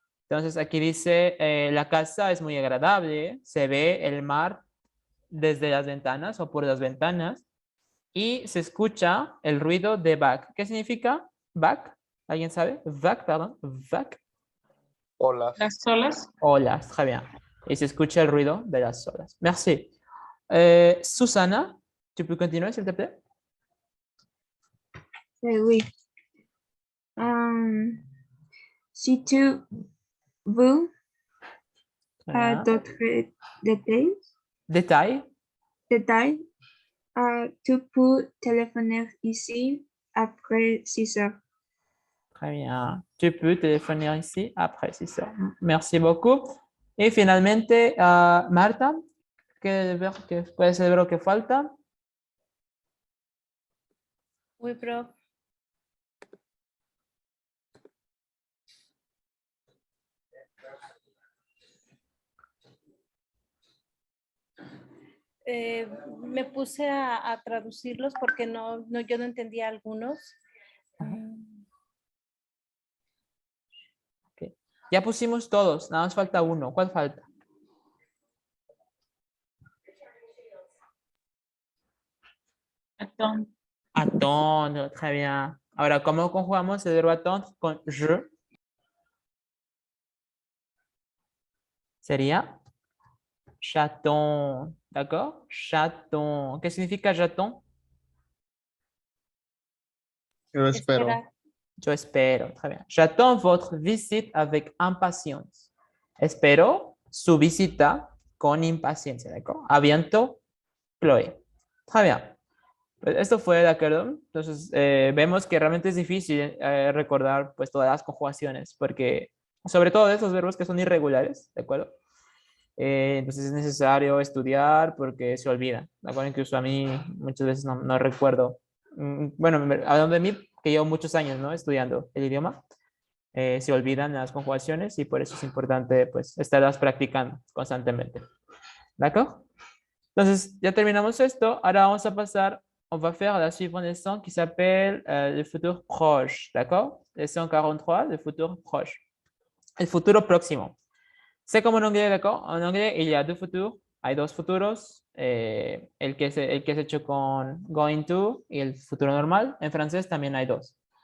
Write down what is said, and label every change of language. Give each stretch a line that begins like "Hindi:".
Spanish: Entonces aquí dice, la casa es muy agradable, se ve el mar desde las ventanas o por las ventanas y se escucha el ruido de vac. ¿Qué significa vac? ¿Alguien sabe? Vac, perdón, vac. Olas. Las olas, Olas,
French: très bien.
Spanish: Y se escucha el ruido de las olas.
French: Merci. Susana, ¿tu peux continuer, s'il te plaît? Oui. Si tu veux Très bien. d'autres Détail. détails, tu peux téléphoner ici après 6 heures. Très bien. Tu peux téléphoner ici après 6 heures. Merci beaucoup.
Spanish: Y finalmente, Marta, ¿qué puede ser el verbo que falta?
French: Oui, prof.
Spanish: Me puse a traducirlos porque yo no entendía algunos. Ajá. Ok. Ya pusimos todos, nada más falta uno. ¿Cuál falta?
French: attendre, Attendre, très bien.
Spanish: Ahora, ¿cómo conjugamos el verbo attendre con je? Sería j'attends, ¿d'accord?
French: J'attends.
Spanish: ¿Qué significa j'attends? Yo espero. Esperar. Yo espero,
French: très bien. J'attends votre visite avec impatience.
Spanish: Espero su visita con impaciencia, ¿d'accord? Aviento, Chloe.
French: Très bien.
Spanish: Pues esto fue, ¿de acuerdo? Entonces, vemos que realmente es difícil recordar pues todas las conjugaciones, porque sobre todo de esos verbos que son irregulares, ¿de acuerdo? Entonces es necesario estudiar porque se olvidan, ¿de acuerdo? Incluso a mí muchas veces no recuerdo. Bueno, hablando de mí, que llevo muchos años, ¿no? Estudiando el idioma, se olvidan las conjugaciones y por eso es importante pues estarlas practicando constantemente. ¿De acuerdo? Entonces, ya terminamos esto. Ahora vamos a pasar,
French: on va faire la suivante leçon qui s'appelle le futur proche, d'accord? Leçon 43, le futur proche.
Spanish: El futuro próximo.
French: C'est comme en anglais, d'accord? En anglais, il y a deux futurs.
Spanish: Hay dos futuros. El que es hecho con going to y el futuro normal. En francés también hay dos.